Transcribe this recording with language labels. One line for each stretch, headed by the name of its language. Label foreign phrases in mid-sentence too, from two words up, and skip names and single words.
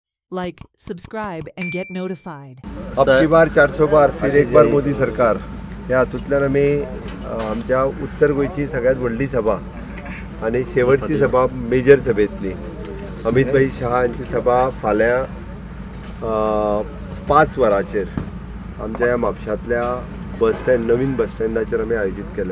English: Like, subscribe, and get notified.
Hindi: अब की बार 400 बार फिर एक बार मोदी सरकार
Konkani: ह्या हातूंतल्यान आमी आमच्या उत्तर गोंयची सगळ्यात व्हडली सभा आनी शेवटची सभा मेजर सभेतली अमित भाई शाह यांची सभा फाल्यां 5 वरांचेर आमच्या ह्या म्हापशांतल्या
English: bus stand
Konkani: नवीन बस स्टँडाचेर आमी आयोजीत केल्या.